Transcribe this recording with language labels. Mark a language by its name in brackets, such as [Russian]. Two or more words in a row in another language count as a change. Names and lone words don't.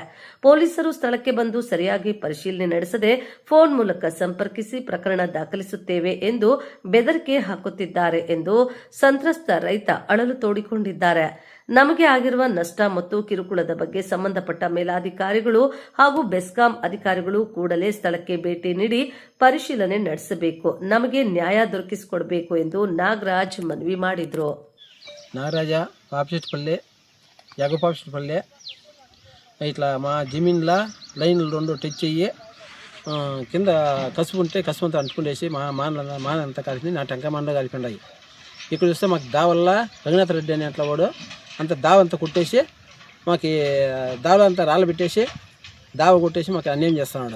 [Kannada] ಪೊಲೀಸರು ಸ್ಥಳಕ್ಕೆ ಬಂದು ಸರಿಯಾಗಿ ಪರಿಶೀಲನೆ ನಡೆಸದೆ ಫೋನ್ ಮೂಲಕ ಸಂಪರ್ಕಿಸಿ ಪ್ರಕರಣ ದಾಖಲಿಸುತ್ತೇವೆ ಎಂದು ಬೆದರಿಕೆ ಹಾಕುತ್ತಿದ್ದಾರೆ ಎಂದು ಸಂತ್ರಸ್ತ ರೈತ ಅಳಲು ತೋಡಿಕೊಂಡಿದ್ದಾರೆ. ನಮಗೆ ಆಗಿರುವ ನಷ್ಟ ಮತ್ತು ಕಿರುಕುಳದ ಬಗ್ಗೆ ಸಂಬಂಧಪಟ್ಟ ಮೇಲಾಧಿಕಾರಿಗಳು ಹಾಗೂ ಬೆಸ್ಕಾಂ ಅಧಿಕಾರಿಗಳು ಕೂಡಲೇ ಸ್ಥಳಕ್ಕೆ ಭೇಟಿ ನೀಡಿ ಪರಿಶೀಲನೆ ನಡೆಸಬೇಕು, ನಮಗೆ ನ್ಯಾಯ ದೊರಕಿಸಿಕೊಡಬೇಕು ಎಂದು ನಾಗರಾಜ್ ಮನವಿ ಮಾಡಿದರು. [Telugu] నాగరాజ పాపిచెట్టుపల్లి యగపాపిచెట్టుపల్లి ఇట్లా మా జమీన్లో లైన్లు రెండు టచ్ అయ్యి కింద కసుపు ఉంటే కసుపు అంతా అంటుకునేసి మానంతా కలిపి నా టెంకాయ మండ కలిపిండాయి. ఇక్కడ చూస్తే మాకు దావల్ల రఘునాథ రెడ్డి అనే అట్లా వాడు అంత దావ అంతా కొట్టేసి మాకు దావ అంతా రాళ్ళు పెట్టేసి దావ కొట్టేసి మాకు అన్యాయం చేస్తున్నాడు.